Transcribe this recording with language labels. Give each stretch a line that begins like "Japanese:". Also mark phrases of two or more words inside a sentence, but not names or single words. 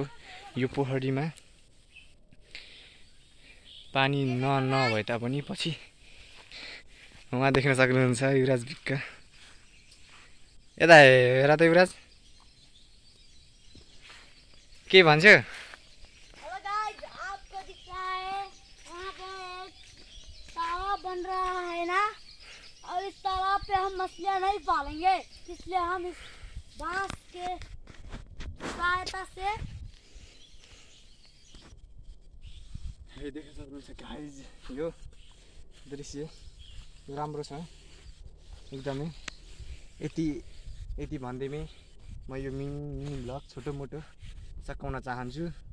Nepali: यो पोखरीमा पानी नभए तापनि पछि उहाँ देख्न सक्नुहुन्छ युवराज बिक्क। यता हेर त युवराज के भन्छ?
Hindi: बन रहा है ना, और इस तालाब पे हम मछलियां नहीं पालेंगे, इसलिए हम इस बांस के सहायता से
Nepali: देख्न सक्नुहुन्छ गाइज यो दृश्य राम्रो छ एकदमै। यति भन्दैमै म यो मिनी भ्लग छोटो मोटो सकाउन चाहन्छु।